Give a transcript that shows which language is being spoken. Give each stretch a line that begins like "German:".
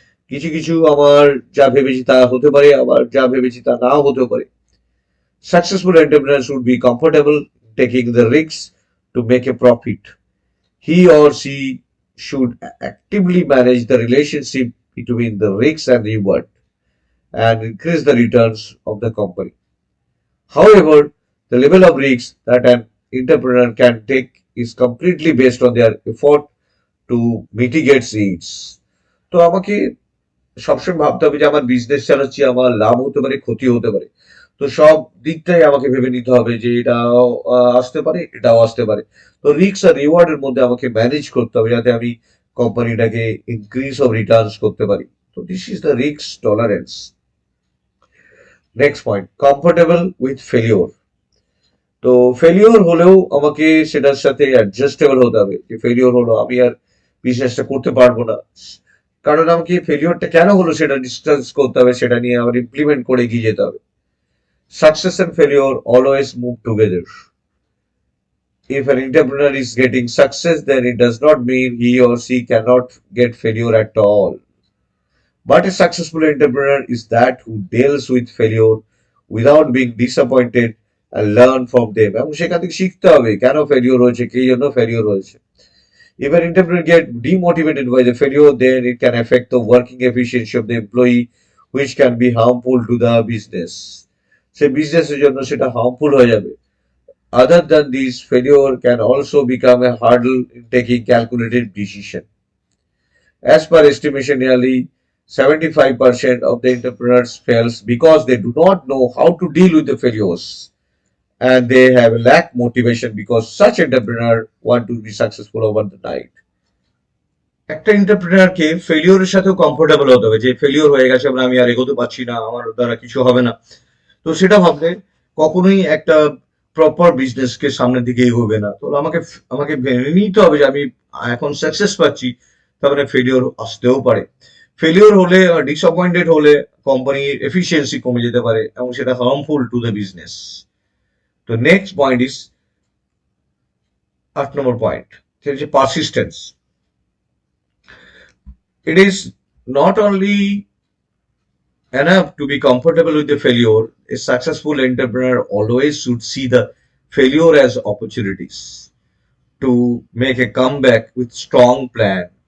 Bangla: কিছু কিছু আমার যা ভেবেছি তা হতে পারে, আবার যা ভেবেছি তা নাও হতে পারে।
English: Successful entrepreneur should be comfortable taking the risks to make a profit. He or she should actively manage the relationship between the risks and reward and increase the returns of the company. However, the level of risk that an entrepreneur can take is completely based on their effort to mitigate risks.
Bangla: তো আমাকে সবসময় ভাবতে হবে যে আমার business চালাচ্ছি, আমার লাভ হতে পারে, ক্ষতি হতে পারে। তো সব দিকটাই আমাকে ভেবে নিতে হবে যে এটাও আসতে পারে, এটাও আসতে পারে। তো রিস্ক আর রিওয়ার্ডের মধ্যে আমাকে ম্যানেজ করতে হবে যাতে আমি কোম্পানিটাকে ইনক্রিজ অফ রিটার্নস করতে পারি।
English: তো this is the risk tolerance. Next point, comfortable with failure.
Bangla: তো ফেলিওর হলেও আমাকে সেটার সাথে অ্যাডজাস্টেবল হতে হবে যে ফেলিওর হলো আমি আর বিজনেসটা করতে পারবো না, কারণ আমাকে ফেলিওরটা কেন হলো সেটা ডিসকাস করতে হবে, সেটা নিয়ে আবার ইমপ্লিমেন্ট করে এগিয়ে যেতে হবে।
English: Success and failure always move together. If an entrepreneur is getting success, then it does not mean he or she cannot get failure at all. But a successful entrepreneur is that who deals with failure without being disappointed and learn from them.
Bangla: এবং সেখান থেকে শিখতে হবে কেন failure হয়েছে, কি জন্য failure হয়েছে।
English: If an entrepreneur gets demotivated by the failure, then it can affect the working efficiency of the employee, which can be harmful to the business.
Bangla: সে বিজনেসের জন্য সেটা হার্মফুল হয়ে যাবে।
English: Other than this, failure can also become a hurdle in taking calculated decision. As per estimation, nearly 75% of the entrepreneurs fails because they do not know how to deal with the failures, and they have lack motivation because such entrepreneur want to be successful over the night.
Bangla: একটা এন্টারপ্রেনারকে ফেলিওরের সাথেও comfortable হতে হবে যে failure হয়ে গেছে, আমি আর এগোতে পারছি না, আমার দ্বারা কিছু হবে না। তো সেটা ভাবলে কখনোই একটা প্রপার বিজনেসকে সামনের দিকে এগোবে না। তো আমাকে আমাকে ভেবে নিতে হবে যে আমি এখন সাকসেস পাচ্ছি, তারপরে ফেলিওর আসতেও পারে। ফেলিওর হলে ডিসঅ্যাপয়েন্টেড হলে কোম্পানির এফিসিয়েন্সি কমে যেতে পারে এবং সেটা
English: Harmful to the business.
Bangla: তো
English: The next point is 8 number point. There is a persistence. It is not only enough to be comfortable with the failure. A successful entrepreneur always should see the failure as opportunities to make a comeback with strong plan.